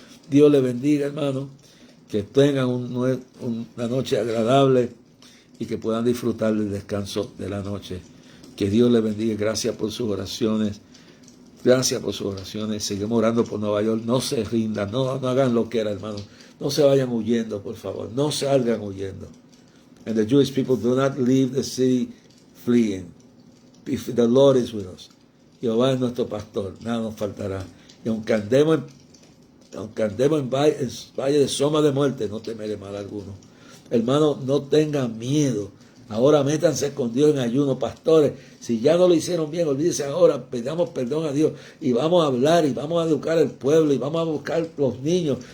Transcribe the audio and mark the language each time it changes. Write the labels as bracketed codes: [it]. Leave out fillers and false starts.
[es] Dios le bendiga, hermano, que tengan una noche agradable y que puedan disfrutar del descanso de la noche. Que Dios le bendiga. Gracias por sus oraciones. Gracias por sus oraciones. Seguimos orando por Nueva York. No se rindan, no hagan lo que era, hermano. No se vayan huyendo, por favor. No salgan huyendo. [en] And the Jewish people, do not leave the city fleeing. If the Lord is with us. [es] Jehová es nuestro pastor, nada nos faltará. Y aunque andemos en valle de sombra de muerte, no temeré mal alguno. Hermano, no tengan miedo. Ahora métanse con Dios en ayuno, pastores. Si ya no lo hicieron bien, olvídense ahora, pidamos perdón a Dios y vamos a hablar y vamos a educar al pueblo y vamos a buscar los niños.